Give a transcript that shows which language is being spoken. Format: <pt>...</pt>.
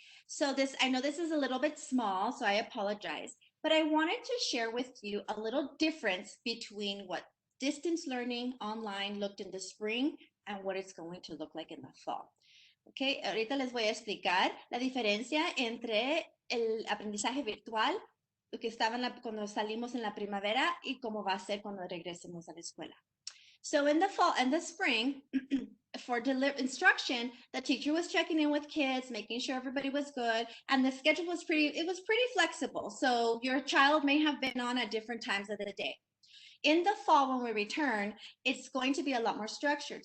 <en>So I know this is a little bit small, so I apologize, but I wanted to share with you a little difference between what distance learning online looked in the spring and what it's going to look like in the fall.</en> <es>Okay, ahorita les voy a explicar la diferencia entre el aprendizaje virtual, lo que estaba cuando salimos en la primavera, y cómo va a ser cuando regresemos a la escuela.</es> <en>So in the spring, for instruction, the teacher was checking in with kids, making sure everybody was good, and the schedule was pretty flexible. So your child may have been on at different times of the day. In the fall, when we return, it's going to be a lot more structured.</en>